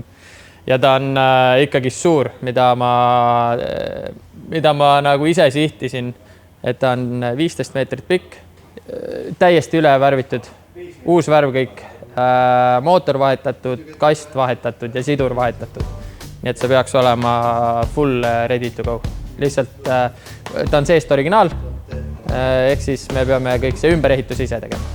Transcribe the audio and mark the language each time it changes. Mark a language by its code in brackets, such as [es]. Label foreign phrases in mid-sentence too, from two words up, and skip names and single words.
[et] Ja ta on ikkagist suur, mida ma nagu ise sihtisin, et ta on 15 meetrit pikk, täiesti üle värvitud, uus värv kõik, mootor vahetatud, kast vahetatud ja sidur vahetatud. Nii et see peaks olema [en] full ready to go. [et] Lihtsalt ta on seest originaal, ehk siis me peame kõik see ümberehitus ise tegema.